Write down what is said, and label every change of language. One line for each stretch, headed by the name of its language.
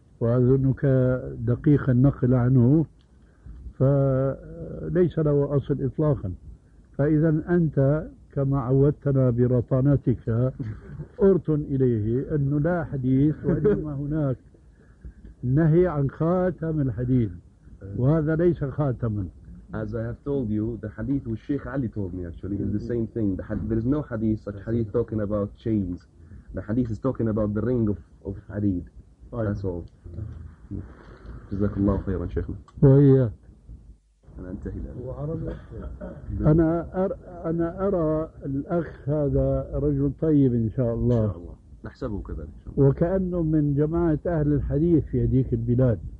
Arabic: وأظنك دقيق النقل عنه، فليس له أصل إطلاقا. فإذا أنت كما عودتنا برطانتك أرطن إليه أنه لا حديث، وإنما هناك نهي عن خاتم الحديد، وهذا ليس خاتما،
English: As I have told you, the hadith which Sheikh Ali told me actually is the same thing. The hadith, there is no hadith such hadith talking about chains. The hadith is talking about the ring of hadith. That's all. Jazakallahu khairan, Sheikh.
Arabic: أنا أرى الأخ هذا رجل طيب إن شاء الله نحسبه كذلك وكأنه من جماعة أهل الحديث في هذيك البلاد